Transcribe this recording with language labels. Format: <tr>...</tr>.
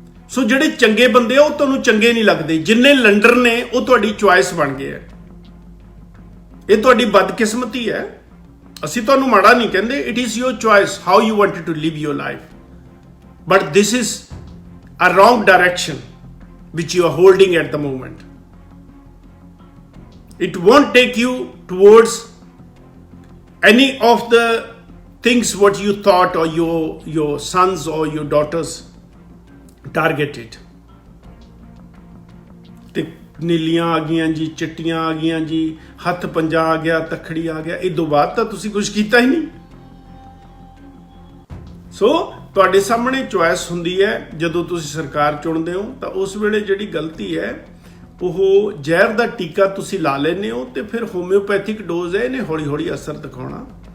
<pa>ਸੋ ਜਿਹੜੇ ਚੰਗੇ ਬੰਦੇ ਆ ਉਹ ਤੁਹਾਨੂੰ ਚੰਗੇ ਨਹੀਂ ਲੱਗਦੇ, ਜਿੰਨੇ ਲੰਡਰ ਨੇ ਉਹ ਤੁਹਾਡੀ ਚੁਆਇਸ ਬਣ ਗਏ ਹੈ। ਇਹ ਤੁਹਾਡੀ ਬਦਕਿਸਮਤੀ ਹੈ, ਅਸੀਂ ਤੁਹਾਨੂੰ ਮਾੜਾ ਨਹੀਂ ਕਹਿੰਦੇ।</pa> <en>It is your choice how you wanted to live your life, but this is a wrong direction which you are holding at the moment. It won't take you towards any of the things what you thought, or your sons or your daughters. Targeted.</en> <pa>ਤੇ ਨੀਲੀਆਂ ਆ ਗਈਆਂ ਜੀ, ਚਿੱਟੀਆਂ ਆ ਗਈਆਂ ਜੀ, ਹੱਥ ਪੰਜਾ ਆ ਗਿਆ, ਤਖੜੀ ਆ ਗਿਆ। ਇਹ ਤੋਂ ਬਾਅਦ ਤਾਂ ਤੁਸੀਂ ਕੁਝ ਕੀਤਾ ਹੀ ਨਹੀਂ। ਸੋ ਤੁਹਾਡੇ ਸਾਹਮਣੇ ਚੁਆਇਸ ਹੁੰਦੀ ਹੈ ਜਦੋਂ ਤੁਸੀਂ ਸਰਕਾਰ ਚੁਣਦੇ ਹੋ, ਤਾਂ ਉਸ ਵੇਲੇ ਜਿਹੜੀ ਗਲਤੀ ਹੈ ਉਹ ਜ਼ਹਿਰ ਦਾ ਟੀਕਾ ਤੁਸੀਂ ਲਾ ਲੈਂਦੇ ਹੋ, ਤੇ ਫਿਰ ਹੋਮਿਓਪੈਥਿਕ ਡੋਜ਼ ਹੈ, ਇਹਨੇ ਹੌਲੀ ਹੌਲੀ ਅਸਰ ਦਿਖਾਉਣਾ।</pa>